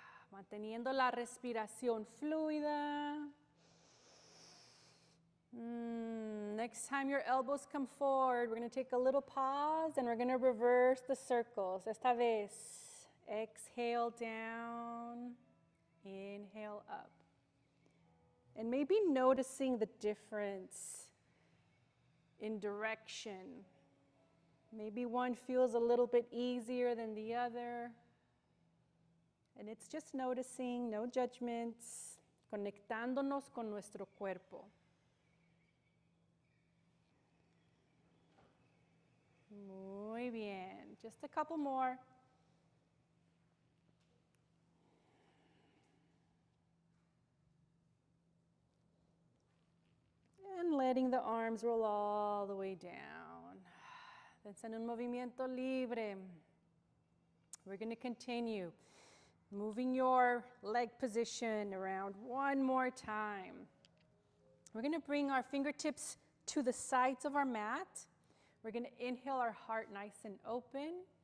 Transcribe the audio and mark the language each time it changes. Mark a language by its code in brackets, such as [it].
[es] Manteniendo la respiración fluida. [en] Next time your elbows come forward, we're going to take a little pause and we're going to reverse the circles. [es] Esta vez, [en] exhale down, inhale up. And maybe noticing the difference in direction. Maybe one feels a little bit easier than the other. And it's just noticing, no judgments, [es] conectándonos con nuestro cuerpo. Muy bien. [en] Just a couple more. And letting the arms roll all the way down. [es] Dense en un movimiento libre. [en] We're going to continue. Moving your leg position around one more time. We're going to bring our fingertips to the sides of our mat. We're going to inhale our heart nice and open.